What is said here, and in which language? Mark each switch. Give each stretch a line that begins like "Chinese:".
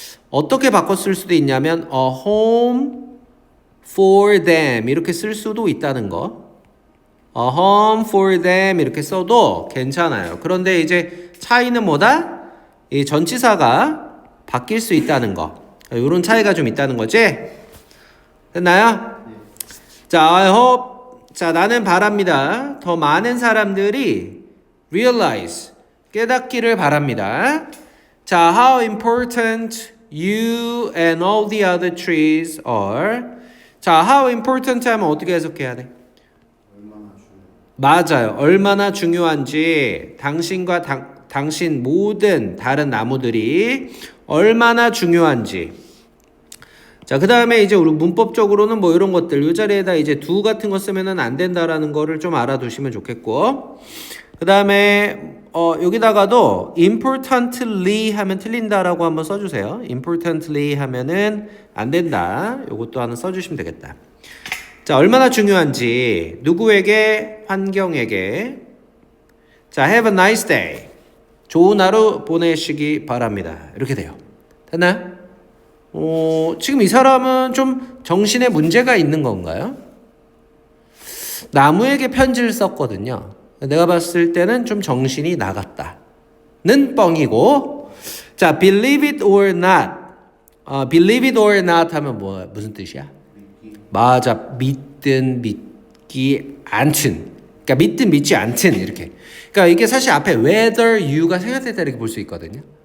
Korean: 어떻게 바꿔 쓸 수도 있냐면
English: a home for them
Korean: 이렇게 쓸 수도 있다는 거.
English: a home for them
Korean: 이렇게 써도 괜찮아요. 그런데 이제 차이는 뭐다? 이 전치사가 바뀔 수 있다는 거. 이런 차이가 좀 있다는 거지? 됐나요? 네. 자,
English: I hope.
Korean: 자, 나는 바랍니다. 더 많은 사람들이 realize. 깨닫기를 바랍니다.
English: 자, how important you and all the other trees are.
Korean: 자,
English: how important
Korean: 하면 어떻게 해석해야 돼? 맞아요. 얼마나 중요한지 당신과 당신 모든 다른 나무들이 얼마나 중요한지. 자, 그 다음에 이제 우리 문법적으로는 뭐 이런 것들, 이 자리에다 이제 do 같은 거 쓰면은 안 된다라는 거를 좀 알아두시면 좋겠고. 그 다음에, 여기다가도 importantly 하면 틀린다라고 한번 써주세요. importantly 하면은 안 된다. 요것도 하나 써주시면 되겠다. 자, 얼마나 중요한지, 누구에게, 환경에게.
English: 자, have a nice day.
Korean: 좋은 하루 보내시기 바랍니다. 이렇게 돼요. 됐나요? 지금 이 사람은 좀 정신에 문제가 있는 건가요? 나무에게 편지를 썼거든요. 내가 봤을 때는 좀 정신이 나갔다는 뻥이고.
English: 자, believe it or not. believe it or not
Korean: 하면 무슨 뜻이야? 맞아. 믿든 믿기 않든. 그러니까 믿든 믿지 않든 이렇게. 그러니까 이게 사실 앞에
English: whether you
Korean: 가 생략됐다 이렇게 볼 수 있거든요.